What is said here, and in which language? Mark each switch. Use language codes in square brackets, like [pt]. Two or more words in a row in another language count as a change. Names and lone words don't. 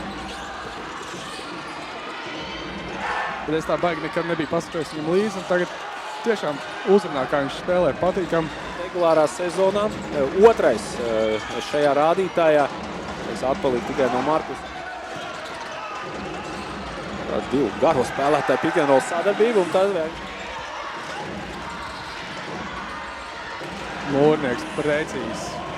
[lv] Bet es tā baigi nekad nebiju paskatojis viņam līdzi, un tagad tiešām uzrunā, kā viņš spēlē, patīkam. Regulārā sezonā, 2. šajā rādītājā. Es atpalīju tikai no Markus. Divu garo spēlētāju [en] pick and roll [lv] sadarbību, un tad vēl Mūrnieks precīzs.